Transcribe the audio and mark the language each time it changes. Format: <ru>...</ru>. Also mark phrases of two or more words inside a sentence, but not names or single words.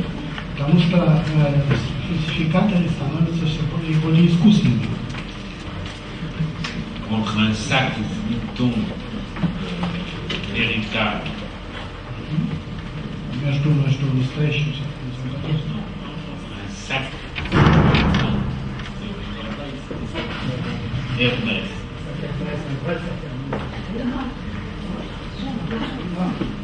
<ru>Потому что фальсификаторы становятся все более и более искусными.</ru> <fr>Entre un sac de mouton véritable.</fr> <ru>Между настоящим</ru> <fr>Un sac Hermès.</fr>